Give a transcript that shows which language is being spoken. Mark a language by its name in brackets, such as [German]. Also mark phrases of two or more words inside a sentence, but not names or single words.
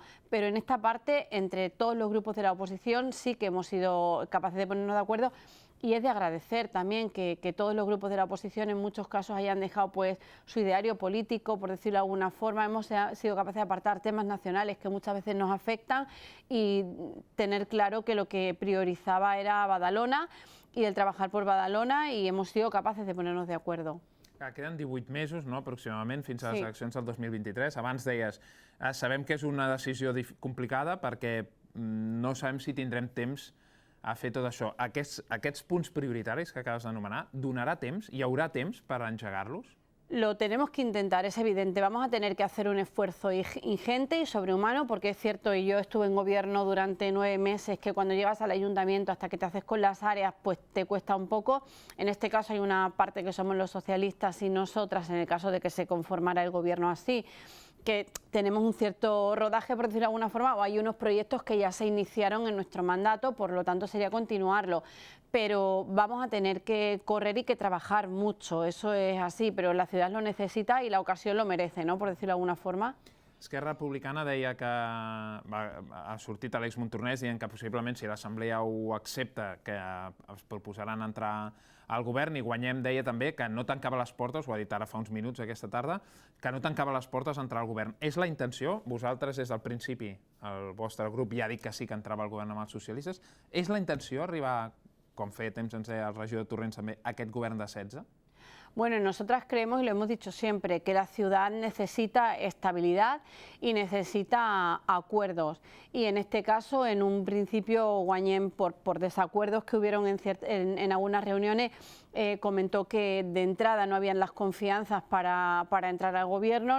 [Spanish] Pero en esta parte, entre todos los grupos de la oposición, sí que hemos sido capaces de ponernos de acuerdo, y es de agradecer también que todos los grupos de la oposición en muchos casos hayan dejado pues su ideario político, por decirlo de alguna forma. Hemos sido capaces de apartar temas nacionales que muchas veces nos afectan y tener claro que lo que priorizaba era Badalona y el trabajar por Badalona, y hemos sido capaces de ponernos de acuerdo. [Catalan] Queden 18 mesos, no, aproximadament, fins a les Sí. eleccions del 2023. Abans deies, sabem que és una decisió complicada perquè no sabem si tindrem temps a fer tot això. Aquests punts prioritaris que acabes d'anomenar, donarà temps, hi haurà temps per engegar-los? [Spanish] Lo tenemos que intentar, es evidente. Vamos a tener que hacer un esfuerzo ingente y sobrehumano, porque es cierto, y yo estuve en gobierno durante 9 meses, que cuando llegas al ayuntamiento hasta que te haces con las áreas, pues te cuesta un poco. En este caso hay una parte que somos los socialistas y nosotras, en el caso de que se conformara el gobierno así, que tenemos un cierto rodaje, por decirlo de alguna forma, o hay unos proyectos que ya se iniciaron en nuestro mandato, por lo tanto sería continuarlo. Pero vamos a tener que correr y que trabajar mucho, eso es así, pero la ciudad lo necesita y la ocasión lo merece, ¿no?, por decirlo de alguna forma. [Catalan] Esquerra Republicana deia que ha sortit Àlex Montornès dient que possiblement, si l'Assemblea ho accepta, que es proposaran entrar al govern, i Guanyem deia també que no tancava les portes, ho ha dit ara fa uns minuts aquesta tarda, que no tancava les portes a entrar al govern. És la intenció? Vosaltres des del principi, el vostre grup ja ha dit que sí que entrava al govern amb els socialistes. És la intenció arribar, com feia temps ens deia el regidor Torrents també, a aquest govern de 16? [Spanish] Bueno, nosotras creemos, y lo hemos dicho siempre, que la ciudad necesita estabilidad y necesita acuerdos. Y en este caso, en un principio, Guanyem, por desacuerdos que hubieron en algunas reuniones, comentó que de entrada no habían las confianzas para entrar al gobierno.